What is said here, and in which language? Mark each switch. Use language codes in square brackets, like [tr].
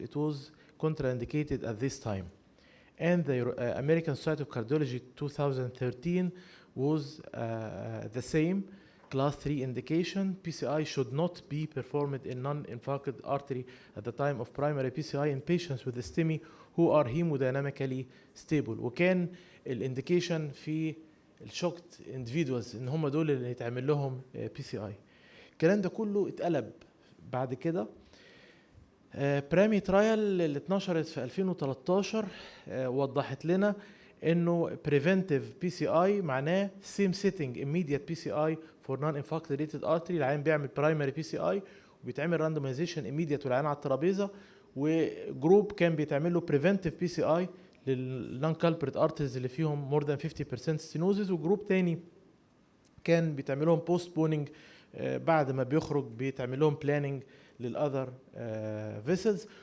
[en] It was contraindicated at this time. And the American Society of Cardiology 2013 was the same, class 3 indication. PCI should not be performed in non-infarcted artery at the time of primary PCI in patients with STEMI who are hemodynamically stable. [ar] وكان الانديكيشن في الشوكت individuals ان هم دول اللي يتعمل لهم PCI. الكلام ده كله اتقلب بعد كده. برامي ترايل اللي اتنشرت في 2013 وضحت لنا انه preventive PCI معناه [en] same setting immediate PCI for non-infarct related artery. [ar] العيان بيعمل primary PCI وبيتعمل randomization immediate والعيان على الترابيزه، وجروب كان بيتعمل له preventive PCI للنون culprit arteries اللي فيهم [en] more than 50% stenosis، [ar] وجروب تاني كان بيتعمل لهم postponing بعد ما بيخرج بيتعمل لهم planning للأذر vessels.